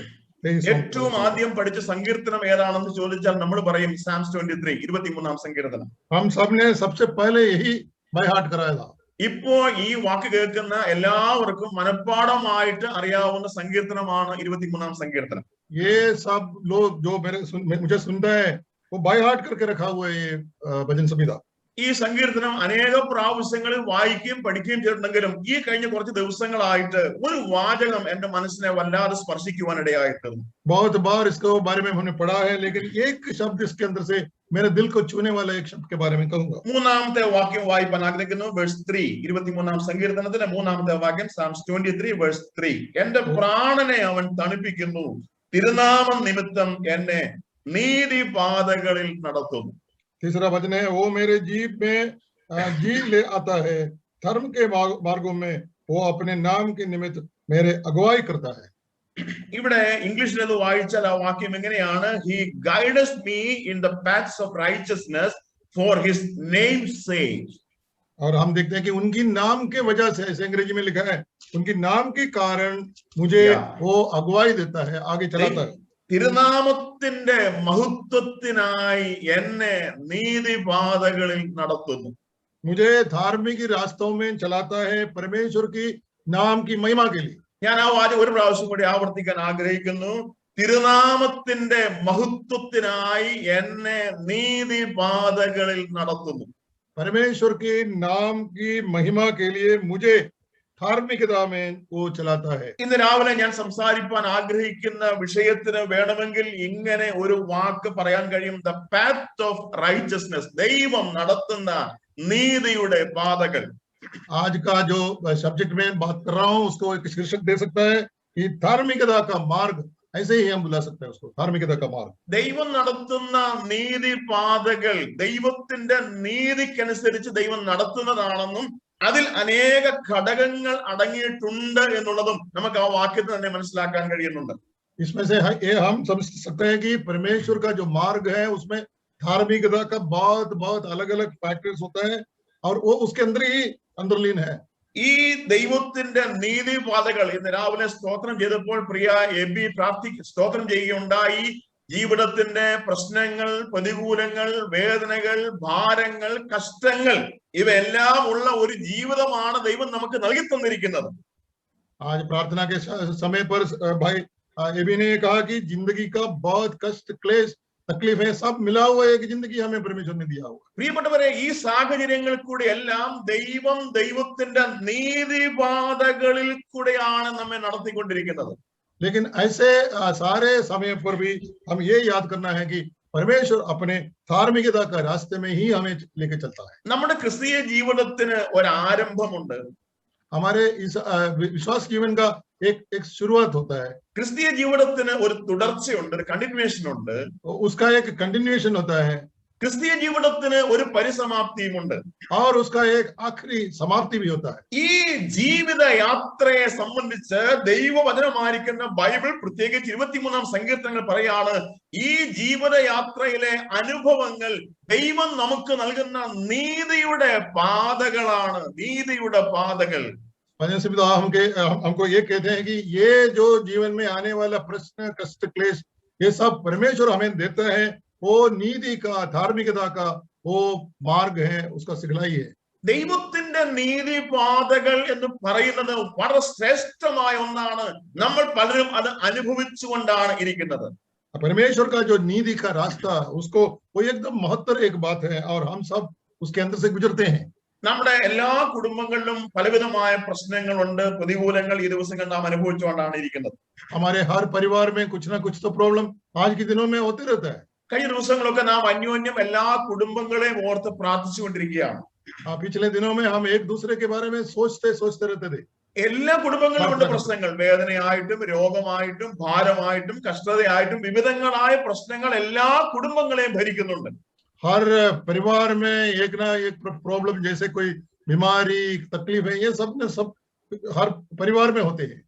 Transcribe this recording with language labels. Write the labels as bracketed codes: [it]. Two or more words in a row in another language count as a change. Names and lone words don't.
[ml] ഏറ്റവും ആദ്യം പഠിച്ച സങ്കീർത്തനം ഏതാണെന്ന് ചോദിച്ചാൽ നമ്മൾ പറയും സാംസ് 23, 23-ാം സങ്കീർത്തനം. [hi] हम सब ने सबसे पहले यही [en] by heart [hi] कराया था. [ml] ഇപ്പോ ഈ വാക്ക് കേൾക്കുന്ന എല്ലാവർക്കും മനഃപ്പാഠമായിട്ട് അറിയാവുന്ന സങ്കീർത്തനമാണ് 23-ാം സങ്കീർത്തനം. [hi] ये सब लोग जो मुझे सुनता है वो [en] by heart [hi] करके रखा हुआ है ये भजन संहिता. [ml] ഈ സങ്കീർത്തനം അനേക പ്രാവശ്യങ്ങളിൽ വായിക്കുകയും പഠിക്കുകയും ചെയ്തിട്ടുണ്ടെങ്കിലും ഈ കഴിഞ്ഞ കുറച്ച് ദിവസങ്ങളായിട്ട് ഒരു വാചകം എന്റെ മനസ്സിനെ വല്ലാതെ സ്പർശിക്കുവാനിടയായിട്ട്. [hi] बहुत बार इसके बारे में हमने पढ़ा है, लेकिन एक शब्द इसके अंदर से मेरे दिल को छूने वाला एक शब्द के बारे में कहूंगा. [ml] മൂന്നാമത്തെ വാക്യം വായിപ്പാൻ ആഗ്രഹിക്കുന്നു. വേഴ്സ് 3, 23-ാം സങ്കീർത്തനത്തിന്റെ മൂന്നാമത്തെ വാക്യം, സാംസ് 23 വേഴ്സ് 3. എന്റെ പ്രാണനെ അവൻ തണുപ്പിക്കുന്നു, തിരുനാമം നിമിത്തം എന്നെ നീതിപാതകളിൽ നടത്തുന്നു. [hi] तीसरा वचन है, वो मेरे जीव में जी ले आता है, धर्म के मार्गों में वो अपने नाम के निमित्त मेरे अगुवाई करता है. [ml] ഇവിടെ ഇംഗ്ലീഷിൽ അത് വായിച്ചാൽ ആ വാക്യം എങ്ങനെയാണ്? [en] He guides me in the paths of righteousness for his name's sake. [hi] और हम देखते हैं कि उनकी नाम के वजह से, ऐसे अंग्रेजी में लिखा है, उनकी नाम के कारण मुझे वो अगुवाई देता है, आगे चलाता है. [ml] തിരുനാമത്തിന്റെ മഹത്വത്തിനായി എന്നെ നീതിപാതകളിൽ നടത്തുന്നു. [hi] मुझे धार्मिक रास्तों में चलाता है, परमेश्वर की नाम की महिमा के लिए. [ml] ഞാൻ ആ വാചകം ഒരു പ്രാവശ്യം കൂടി ആവർത്തിക്കാൻ ആഗ്രഹിക്കുന്നു. തിരുനാമത്തിന്റെ മഹത്വത്തിനായി എന്നെ നീതിപാതകളിൽ നടത്തുന്നു. [hi] परमेश्वर के नाम की महिमा के लिए मुझे धार्मिकता में वो चलाता है. [ml] ഇന്ന് രാവിലെ ഞാൻ സംസാരിക്കാൻ ആഗ്രഹിക്കുന്ന വിഷയത്തിന് വേണമെങ്കിൽ ഇങ്ങനെ ഒരു വാക്ക് പറയാൻ കഴിയും: [en] the path of righteousness. [ml] ദൈവം നടത്തുന്ന നീതിയുടെ പാതകൾ. [hi] आज का जो सब्जेक्ट में बात कर रहा हूँ उसको एक शीर्षक दे सकता है कि धार्मिकता का मार्ग. ऐसे ही हम बुला सकते हैं उसको, धार्मिकता का मार्ग. [ml] ദൈവം നടത്തുന്ന നീതിപാതകൾ ദൈവത്തിന്റെ നീതിക്കനുസരിച്ച് ദൈവം നടത്തുന്നതാണെന്നും അതിൽ അനേക ഘടകങ്ങൾ അടങ്ങിയിട്ടുണ്ട് എന്നുള്ളതും നമുക്ക് ആ വാക്യത്തിൽ തന്നെ മനസ്സിലാക്കാൻ കഴിയുന്നുണ്ട്. [hi] इसमें से ये हम समझ सकते हैं कि परमेश्वर का जो मार्ग है उसमें धार्मिकता का बहुत बहुत अलग अलग फैक्टर्स होता है और वो उसके अंदर ही अंतर्लीन है. [ml] ഈ ദൈവത്തിന്റെ നീതിപാതകൾ ഇന്ന് രാവിലെ സ്തോത്രം ചെയ്തപ്പോൾ പ്രിയ എബി സ്തോത്രം ചെയ്യുകയുണ്ടായി. ജീവിതത്തിന്റെ പ്രശ്നങ്ങൾ, പ്രതികൂലങ്ങൾ, വേദനകൾ, ഭാരങ്ങൾ, കഷ്ടങ്ങൾ ഇവയെല്ലാം ഉള്ള ഒരു ജീവിതമാണ് ദൈവം നമുക്ക് നൽകി തന്നിരിക്കുന്നത്. [hi] आज प्रार्थना के समय पर भाई एबी ने कहा कि जिंदगी का बहुत कष्ट, क्लेश, तकलीफ है, सब मिला हुआ एक जिंदगी हमें परमेश्वर ने दिया हुआ. [ml] പ്രിയപ്പെട്ടവരെ, ഈ സാഹചര്യങ്ങളിൽ കൂടി എല്ലാം ദൈവം ദൈവത്തിന്റെ നീതിപാതകളിൽ കൂടെയാണ് നമ്മെ നടത്തിക്കൊണ്ടിരിക്കുന്നത്. [hi] लेकिन ऐसे सारे समय पर भी हम ये याद करना है कि परमेश्वर अपने धार्मिकता का रास्ते में ही हमें लेके चलता है. [ml] നമ്മുടെ ക്രിസ്തീയ ജീവിതത്തിന് ഒരു ആരംഭമുണ്ട്. [hi] हमारे इस विश्वास जीवन का एक शुरुआत होता है. [ml] ക്രിസ്തീയ ജീവിതത്തിന് ഒരു തുടർച്ചയുണ്ട്, ഒരു കണ്ടിന്യൂവേഷൻ ഉണ്ട്. [hi] उसका एक कंटिन्यूएशन होता है. [ml] ക്രിസ്തീയ ജീവിതത്തിന് ഒരു പരിസമാപ്തിയുമുണ്ട്. [hi] और उसका एक आखिरी समाप्ति भी होता है. [ml] ഈ ജീവിത യാത്രയെ സംബന്ധിച്ച് ദൈവവചനമായിരിക്കുന്ന ബൈബിൾ പ്രത്യേകിച്ച് 23-ാം സങ്കീർത്തനങ്ങൾ പറയാണ്, ഈ ജീവിത യാത്രയിലെ അനുഭവങ്ങൾ ദൈവം നമുക്ക് നൽകുന്ന നീതിയുടെ പാതകളാണ്. നീതിയുടെ പാതകൾ. [hi] भजन संहिता हमको ये कहते हैं कि ये जो जीवन में आने वाला प्रश्न, कष्ट, क्लेश, ये सब परमेश्वर हमें देता है. वो नीति का, धार्मिकता का वो मार्ग है, उसका सिखलाई है. [ml] ദൈവത്തിന്റെ നീതിപാതകൾ എന്ന് പറയുന്നത് വളരെ ശ്രേഷ്ഠമായ ഒന്നാണ്. നമ്മൾ പലരും അത് അനുഭവിച്ചുകൊണ്ടാണ് ഇരിക്കുന്നത്. [hi] परमेश्वर का जो नीति का रास्ता, उसको वो एकदम महत्तर एक बात है और हम सब उसके अंदर से गुजरते हैं. [ml] നമ്മുടെ എല്ലാ കുടുംബങ്ങളിലും പലവിധമായ പ്രശ്നങ്ങളുണ്ട്, പ്രതികൂലങ്ങൾ ഈ ദിവസങ്ങൾ നാം അനുഭവിച്ചുകൊണ്ടാണ് ഇരിക്കുന്നത്. [hi] हमारे हर परिवार में कुछ ना कुछ तो प्रॉब्लम आज के दिनों में होते रहता है. [ml] കഴിഞ്ഞ ദിവസങ്ങളൊക്കെ നാം അന്യോന്യം എല്ലാ കുടുംബങ്ങളെയും ഓർത്ത് പ്രാർത്ഥിച്ചുകൊണ്ടിരിക്കുകയാണ്. [hi] पिछले दिनों में हम एक दूसरे के बारे में सोचते रहते थे. [ml] എല്ലാ കുടുംബങ്ങളിലുമുണ്ട് പ്രശ്നങ്ങൾ. വേദനയായിട്ടും രോഗമായിട്ടും ഭാരമായിട്ടും കഷ്ടതയായിട്ടും വിവിധങ്ങളായ പ്രശ്നങ്ങൾ എല്ലാ കുടുംബങ്ങളെയും ഭരിക്കുന്നുണ്ട്. [hi] हर परिवार में एक ना एक प्रॉब्लम, जैसे कोई बीमारी तकलीफ है, ये सब ने सब हर परिवार में होते हैं.